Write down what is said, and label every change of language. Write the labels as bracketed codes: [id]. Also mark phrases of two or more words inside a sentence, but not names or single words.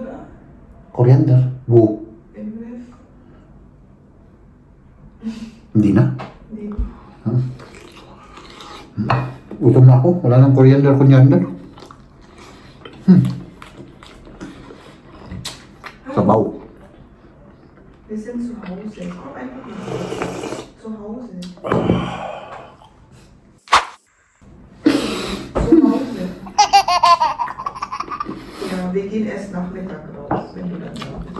[tl] Coriander? Bu. Hindi na? Hindi. Utom na ako. Wala nang coriander. Sabaw. [de] Wir sind zu Hause. Komm einfach mal. Zu Hause. Zu Hause. Ja, wir gehen erst Nachmittag raus, wenn du dann da bist.